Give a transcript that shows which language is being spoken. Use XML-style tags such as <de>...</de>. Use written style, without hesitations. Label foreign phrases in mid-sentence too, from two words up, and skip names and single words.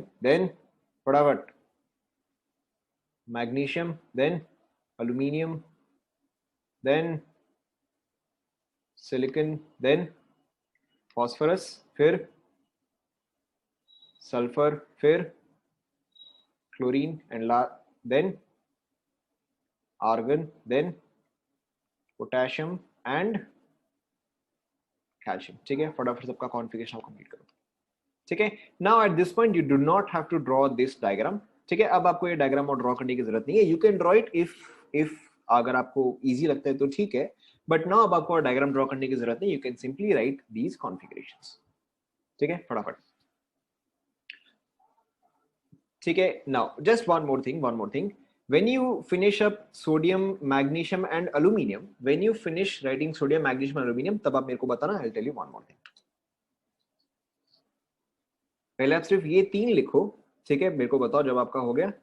<en>then फटाफट magnesium, then aluminium, then silicon, then phosphorus, फिर sulphur, फिर chlorine and then argon, then potassium and calcium.</en> <hi>ठीक है, फटाफट सबका</hi> <en>configuration complete</en> <hi>करो. ठीक है,</hi> <en>now at this point you do not have to draw this diagram.</en> <hi>ठीक है, अब आपको ये डायग्राम और ड्रॉ करने की जरूरत नहीं है.</hi> <en>you can draw it if</en> <hi>अगर आपको इजी लगता है तो ठीक है,</hi> <en>but now</en> <hi>अब आपको</hi> <en>diagram draw</en> <hi>करने की जरूरत नहीं.</hi> <en>you can simply write these configurations.</en> <hi>ठीक है, फटाफट. ठीक है,</hi> <en>now just one more thing. When you finish up sodium, magnesium and aluminum, when you finish writing sodium, magnesium and aluminum,</en> <hi>तब आप मेरे को बताना.</hi> <en>I'll tell you one more thing.</en> <hi>पहले आप सिर्फ ये 3 लिखो. ठीक है, मेरे को बताओ जब आपका हो गया.</hi>